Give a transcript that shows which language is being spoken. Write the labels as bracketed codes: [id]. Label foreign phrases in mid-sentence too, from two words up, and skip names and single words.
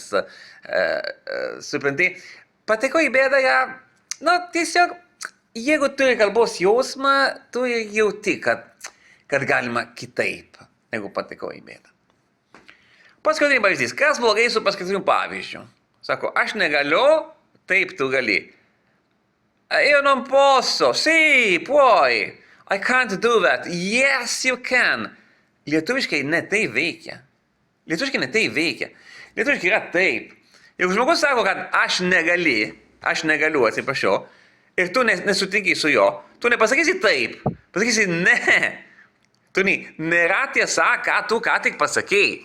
[lt] Suprantai, patekau į bėdą, tiesiog, jeigu turi kalbos jausmą, tu jauti, kad galima kitaip, negu patekau į bėdą. Paskutinis pavyzdys. Kas blogai su paskutiniu pavyzdžiu? Sako, aš negaliu, taip tu gali. [it] Io non posso, sì, puoi. [en] I can't do that. Yes, you can. [lt] Lietuviškai ne tai veikia. Lietuviškai yra taip. Jeigu žmogus sako, kad aš negaliu, atsiprašau, ir tu nesutinki su jo, tu nepasakysi taip, pasakysi ne. Tu nėra tiesa, ką tu ką tik pasakėjai.